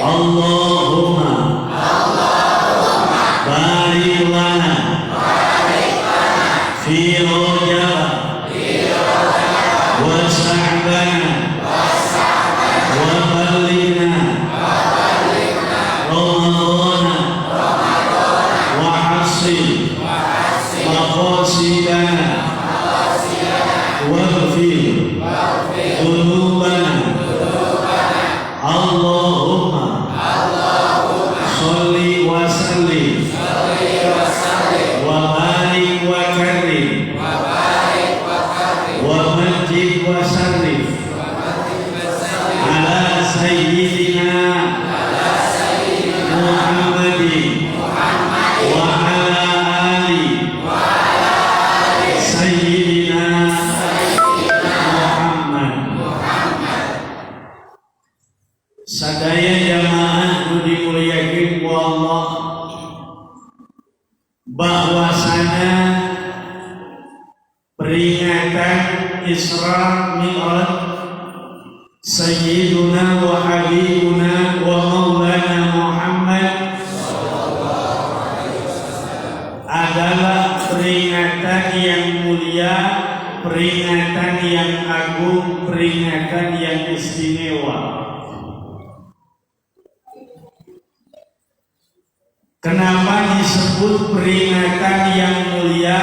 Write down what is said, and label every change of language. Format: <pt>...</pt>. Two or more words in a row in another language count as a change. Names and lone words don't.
<ar>اللهم بارك لنا في رجب وشعبان وبلغنا مقاصدنا واغفر ذنوبنا اللهم صل وسلم وبارك وكرم ومجد وشرف على سيدنا محمد وعلى آل سيدنا محمد.</ar> <su>Sadaya jamaah nu dimuliakeun ku Allah,</su> <id>bahwasana peringatan Isra Mi'raj</id> <ar>سيدنا وحبيبنا ومولانا</ar> <id>Muhammad adalah peringatan yang mulia, peringatan yang agung, peringatan yang istimewa. Kenapa disebut peringatan yang mulia?</id>